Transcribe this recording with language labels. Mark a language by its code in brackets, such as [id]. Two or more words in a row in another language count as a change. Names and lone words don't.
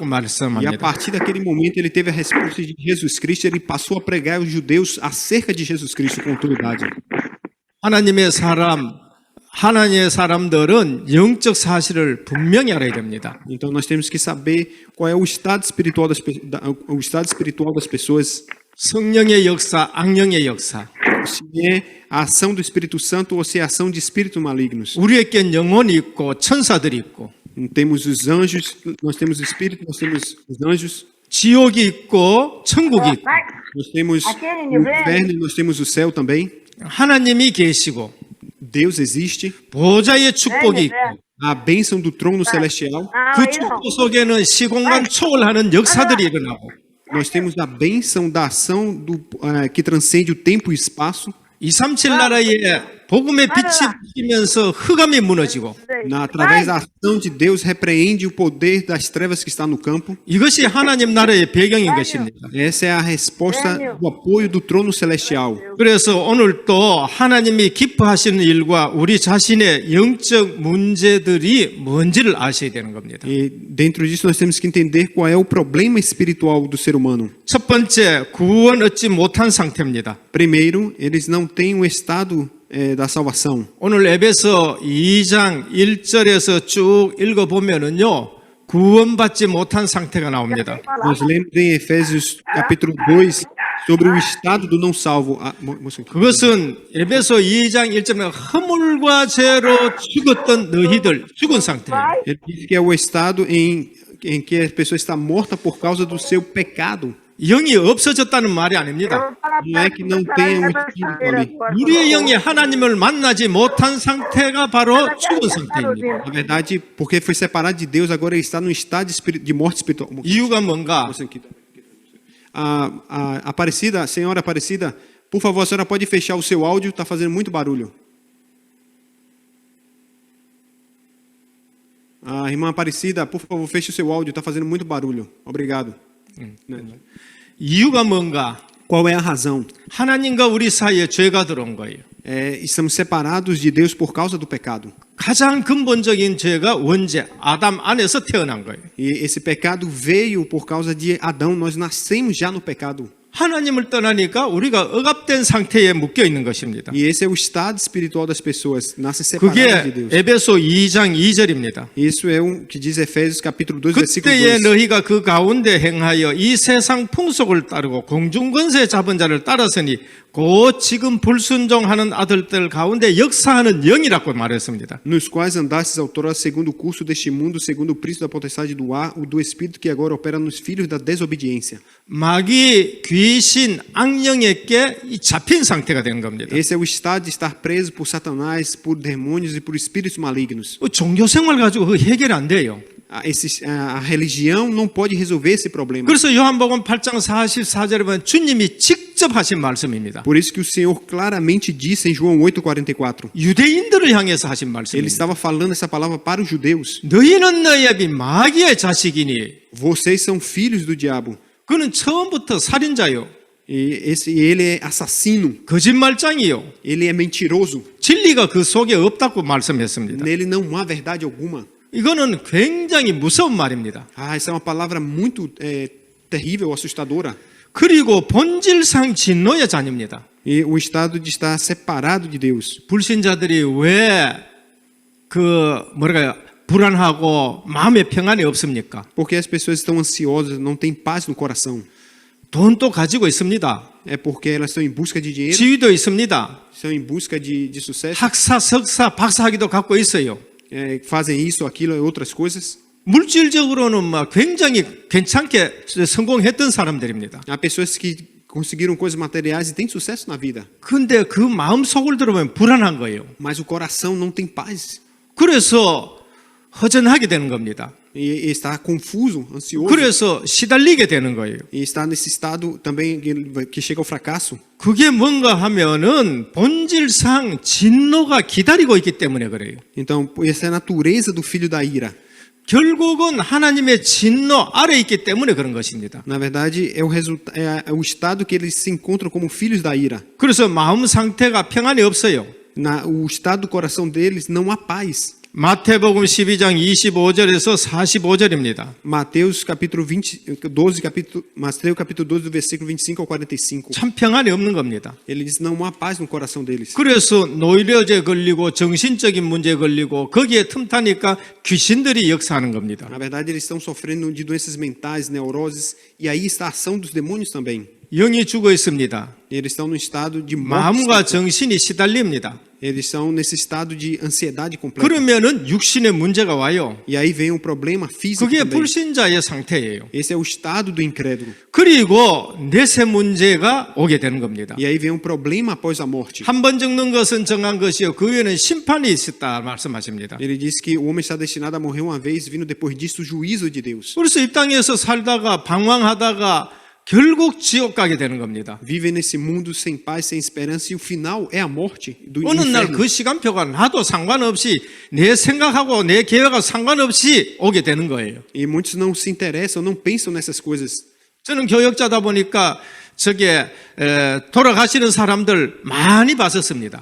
[pt] E a [ko] 말씀합니다. [pt] partir daquele momento ele teve a resposta de Jesus Cristo, ele passou a pregar aos judeus acerca de Jesus Cristo com autoridade. [ko] 하나님의 사람들은 영적 사실을 분명히 알아야 됩니다. [pt] Então nós temos que saber qual é o estado espiritual das pessoas. [ko] 성령의 역사, 악령의 역사. [pt] Se é a ação do Espírito Santo ou se é a ação de espíritos malignos. [ko] 우리에겐 영혼이 있고 천사들이 있고 [pt] Temos os anjos, nós temos o Espírito, nós temos os anjos, [ko] 지옥이 있고 천국이 있고 [pt] nós temos o inferno, nós temos o céu também. [ko] 하나님이 계시고 [pt] Deus existe, [ko] 보좌의 축복이 있고 [pt] a bênção do trono celestial. [ko] 그 축복 속에는 시공간 초월하는 역사들이 일어나고 [pt] Nós temos a bênção da ação que transcende o tempo e o espaço. [ko] 237 나라에 복음의 빛이 비치면서 흑암이 무너지고 [pt] Através da ação de Deus, repreende o poder das trevas que está no campo. [ko] 이것이 하나님 나라의 배경인 것입니다. [pt] Essa é a resposta do apoio do trono celestial. [ko] 그래서 오늘 또 하나님이 기뻐하시는 일과 우리 자신의 영적 문제들이 뭔지를 아셔야 되는 겁니다. [pt] E dentro disso nós temos que entender qual é o problema espiritual do ser humano. [ko] 첫 번째, 구원 얻지 못한 상태입니다. [pt] Primeiro, eles não têm o estado da salvação. [ko] 오늘 에베소 2장 1절에서 쭉 읽어보면은요, 구원받지 못한 상태가 나옵니다. [pt] Nós lemos em Efésios capítulo 2, sobre o estado do não salvo. Moça aqui. [ko] 그것은 에베소 2장 1절에 허물과 죄로 죽었던 너희들 죽은 상태예요. [pt] Ele diz que é o estado em que a pessoa está morta por causa do seu pecado. [ko] 영이 없어졌다는 말이 아닙니다. [pt] Não é que não tenha um espírito ali. [ko] 우리의 영이 하나님을 만나지 못한 상태가 바로 죽은 상태입니다. [pt] Na verdade, porque foi separado de Deus, agora ele está num estado de morte espiritual. [ko] 이유가 뭔가? [pt] Moça aqui. A Aparecida, senhora Aparecida, por favor, a senhora pode fechar o seu áudio, está fazendo muito barulho. A irmã Aparecida, por favor, feche o seu áudio, está fazendo muito barulho. Obrigado. [ko] 이유가 뭔가? [pt] Qual é a razão? [ko] 하나님과 우리 사이에 죄가 들어온 거예요. [pt] Estamos separados de Deus por causa do pecado. [ko] 가장 근본적인 죄가 원죄, 아담 안에서 태어난 거예요. [pt] E esse pecado veio por causa de Adão. Nós nascemos já no pecado. [ko] 하나님을 떠나니까 우리가 억압된 상태에 묶여 있는 것입니다. [pt] E esse é o estado espiritual das pessoas. Nascem separadas de [ko] 그게 [pt] Deus. [ko] 에베소 2장 2절입니다. [pt] Isso é o que diz Efésios capítulo 2, versículo [ko] 그때에 [pt] 2. [ko] 너희가 그 가운데 행하여 이 세상 풍속을 따르고 공중권세 잡은 자를 따랐으니 곧 지금 불순종하는 아들들 가운데 역사하는 영이라고 말했습니다. [pt] Nos quais andastes outrora segundo o curso deste mundo, segundo o príncipe da potestade do ar, o do espírito que agora opera nos filhos da desobediência. [ko] 마귀, 귀신, 악령에게 잡힌 상태가 된 겁니다. [pt] Esse é o estado de estar preso por Satanás, por demônios e por espíritos malignos. [ko] 종교 생활 가지고 그거 해결 안 돼요. [pt] A religião não pode resolver esse problema. [ko] 그래서 요한복음 8장 44절에 보면 주님이 직접 하신 말씀입니다. [pt] Por isso que o Senhor claramente disse em João 8:44. [ko] 유대인들을 향해서 하신 [pt] Ele [ko] 말씀입니다. [pt] estava falando essa palavra para os judeus. [ko] 너희는 너희의 비 마귀의 자식이니 [pt] Vocês são filhos do diabo. [ko] 그는 처음부터 살인자요, [pt] E ele é assassino. [ko] 거짓말장이요, [pt] Ele é mentiroso. [ko] 진리가 그 속에 없다고 말씀했습니다. [pt] Nele não há verdade alguma. [ko] 이거는 굉장히 무서운 말입니다. [pt] Essa é uma palavra muito terrível, assustadora. [ko] 그리고 본질상 진노의 자녀입니다. [pt] E o estado de estar separado de Deus. [ko] 불신자들이 왜 불안하고 마음에 평안이 없습니까? [pt] Porque as pessoas estão ansiosas, não têm paz no coração. [ko] 돈도 가지고 있습니다. [pt] É porque elas estão em busca de dinheiro, [ko] 지위도 있습니다. [pt] estão em busca de sucesso, [ko] 학사, 석사, 박사학위도 갖고 있어요. [pt] fazem isso, aquilo e outras coisas. [ko] 물질적으로는 굉장히 괜찮게 성공했던 사람들입니다. [pt] Há pessoas que conseguiram coisas materiais e têm sucesso na vida, [ko] 근데 그 마음 속을 들어보면 불안한 거예요. [pt] mas o coração não tem paz. [ko] 그래서 허전하게 되는 겁니다. [pt] E está confuso, ansioso. [ko] 그래서 시달리게 되는 거예요. [pt] E está nesse estado também que chega ao fracasso. [ko] 그게 뭔가 하면은 본질상 진노가 기다리고 있기 때문에 그래요. [pt] Então, essa é a natureza do filho da ira. [ko] 결국은 하나님의 진노 아래 있기 때문에 그런 것입니다. [pt] Na verdade, é o estado que eles se encontram como filhos da ira. [ko] 그래서 마음 상태가 평안이 없어요. [pt] O estado do coração deles não há paz. [ko] 마태복음 12장 25절에서 45절입니다. [pt] Mateus capítulo 12 do versículo 25 ao 45. [ko] 참 평안이 없는 겁니다. [pt] Ele diz não há paz no coração deles. [ko] 그래서 노이로제 걸리고 정신적인 문제에 걸리고 거기에 틈타니까 귀신들이 역사하는 겁니다. [pt] Na verdade, eles estão sofrendo de doenças mentais, neuroses, e aí está a ação dos demônios também. [ko] 영이 죽어 있습니다. [pt] Eles estão no estado de morte. [ko] 마음과 정신이 시달립니다. [pt] Eles estão nesse estado de ansiedade completa. [ko] 그러면은 육신의 문제가 와요. [pt] E aí vem um problema físico [ko] 그게 [pt] também. [ko] 불신자의 상태예요. [pt] Esse é o estado do incrédulo. [ko] 그리고 내세 문제가 오게 되는 겁니다. [pt] E aí vem um problema após a morte. [ko] 한 번 죽는 것은 정한 것이요 그 위에는 심판이 있었다 말씀하십니다. [pt] Ele diz que o homem está destinado a morrer uma vez, vindo depois disso o juízo de Deus. [ko] 그래서 이 땅에서 살다가 방황하다가 결국 지옥 가게 되는 겁니다. [pt] Vivem nesse mundo sem paz, sem esperança, e o final é a morte do [ko] 어느 날 [pt] inferno. [ko] 그 시간표가 나도 상관없이 내 생각하고 내 계획하고 상관없이 오게 되는 거예요. [pt] E muitos não se interessam, não pensam nessas coisas. [ko] 저는 교역자다 보니까 돌아가시는 사람들 많이 봤었습니다.